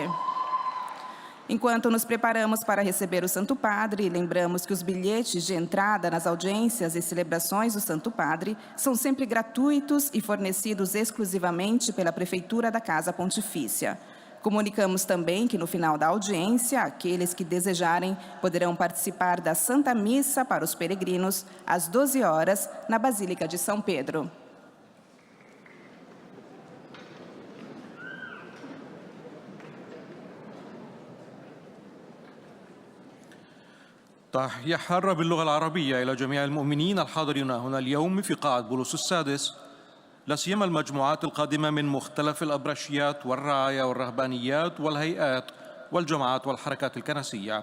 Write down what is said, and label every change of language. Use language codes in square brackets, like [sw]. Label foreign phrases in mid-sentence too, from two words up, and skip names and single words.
[pt] Enquanto nos preparamos para receber o Santo Padre, lembramos que os bilhetes de entrada nas audiências e celebrações do Santo Padre são sempre gratuitos e fornecidos exclusivamente pela Prefeitura da Casa Pontifícia. Comunicamos também que no final da audiência, aqueles que desejarem poderão participar da Santa Missa para os peregrinos às 12 horas na Basílica de São Pedro. [ar] تحية حارة باللغة العربية إلى جميع المؤمنين الحاضرين هنا اليوم في قاعة بولس السادس، لا سيما المجموعات القادمة من مختلف الأبرشيات والرعايا والرهبانيات والهيئات والجماعات والحركات الكنسية.